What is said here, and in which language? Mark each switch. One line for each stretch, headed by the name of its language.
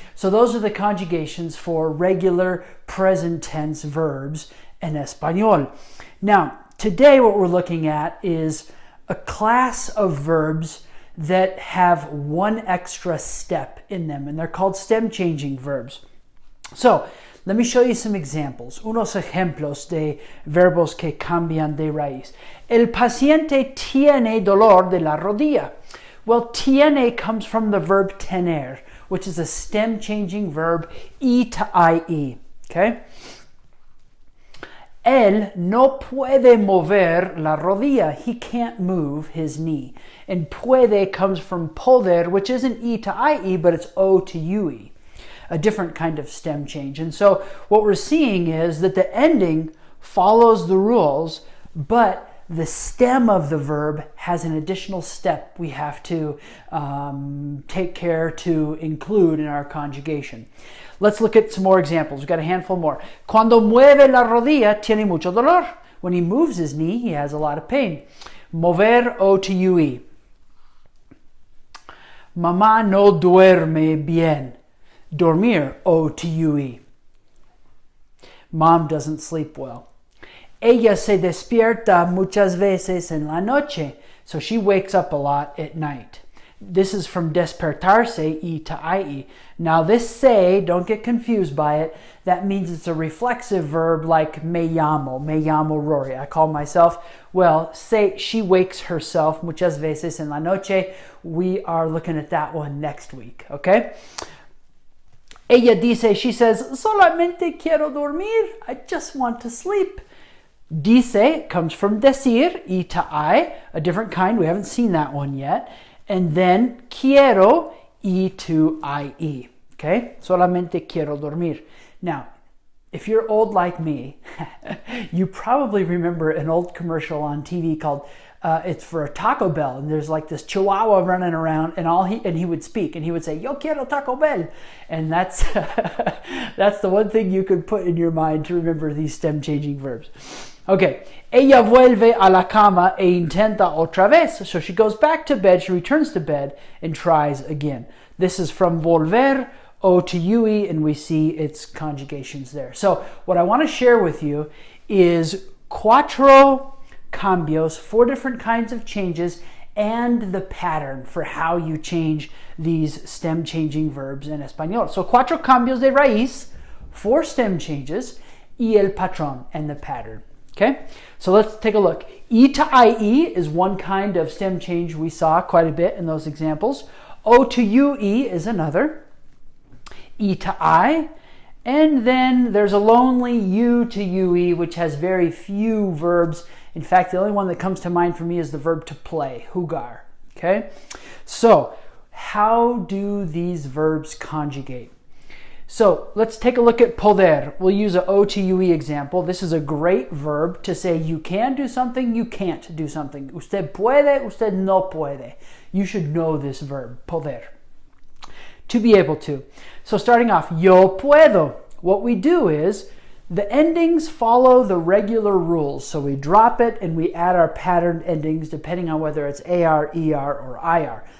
English: So those are the conjugations for regular present tense verbs in Espanol. Now, today what we're looking at is a class of verbs that have one extra step in them, and they're called stem changing verbs. So, let me show you some examples.
Spanish: Unos ejemplos de verbos que cambian de raíz. El paciente tiene dolor de la rodilla.
English: Well, tiene comes from the verb tener, which is a stem changing verb, e to ie. Okay?
Spanish: Él no puede mover la rodilla.
English: He can't move his knee. And puede comes from poder, which isn't e to ie, but it's o to ue. A different kind of stem change. And so what we're seeing is that the ending follows the rules, but the stem of the verb has an additional step we have to take care to include in our conjugation. Let's look at some more examples. We've got a handful more.
Spanish: Cuando mueve la rodilla, tiene mucho dolor.
English: When he moves his knee, he has a lot of pain. Mover, o to ue.
Spanish: Mamá no duerme bien. Dormir,
English: o to ue. Mom doesn't sleep well.
Spanish: Ella se despierta muchas veces en la noche.
English: So she wakes up a lot at night. This is from despertarse, e to ie. Now this se, don't get confused by it. That means it's a reflexive verb like
Spanish: me llamo Rory.
English: I call myself. Well, say she wakes herself
Spanish: muchas veces en la noche.
English: We are looking at that one next week, okay?
Spanish: Ella dice,
English: she says,
Spanish: solamente quiero dormir.
English: I just want to sleep. Dice comes from decir, e to I, a different kind. We haven't seen that one yet. And then quiero, e to ie. Okay?
Spanish: Solamente quiero dormir.
English: Now, if you're old like me, you probably remember an old commercial on TV called it's for a Taco Bell, and there's like this Chihuahua running around, and he would speak, and he would say,
Spanish: "Yo quiero Taco Bell,"
English: and that's that's the one thing you could put in your mind to remember these stem changing verbs.
Spanish: Okay, ella vuelve a la cama e intenta otra vez.
English: So she goes back to bed, she returns to bed, and tries again. This is from volver, o to ue, and we see its conjugations there. So what I want to share with you is
Spanish: cuatro cambios,
English: 4 different kinds of changes, and the pattern for how you change these stem changing verbs in Espanol. So
Spanish: cuatro cambios de raíz,
English: 4 stem changes,
Spanish: y el patrón,
English: and the pattern. Okay, so let's take a look. E to ie is one kind of stem change we saw quite a bit in those examples. O to ue is another. E to I, and then there's a lonely u to ue, which has very few verbs. In fact, the only one that comes to mind for me is the verb to play, jugar. Okay, so how do these verbs conjugate? So let's take a look at poder. We'll use an O to UE example. This is a great verb to say you can do something, you can't do something.
Spanish: Usted puede, usted no puede.
English: You should know this verb, poder. To be able to. So starting off,
Spanish: yo puedo.
English: What we do is the endings follow the regular rules. So we drop it and we add our patterned endings depending on whether it's AR, ER, or IR.